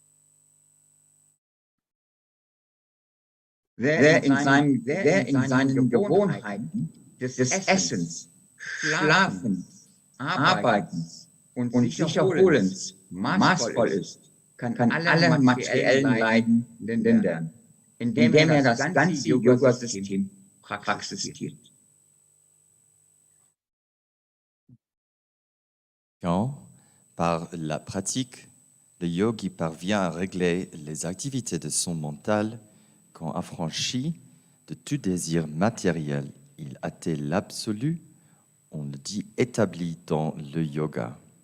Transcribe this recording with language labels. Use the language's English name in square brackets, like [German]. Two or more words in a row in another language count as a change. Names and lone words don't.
[German] Wer in seinen Gewohnheiten des Essens, Schlafens, Arbeitens und sich Erholens maßvoll ist, kann alle materiellen Leiden lindern, indem er das ganze Yoga-System praktiziert. [French] Quand, par la pratique, le yogi parvient à régler les activités de son mental, quand affranchi de tout désir matériel, il atteint l'absolu, on le dit établi dans le yoga.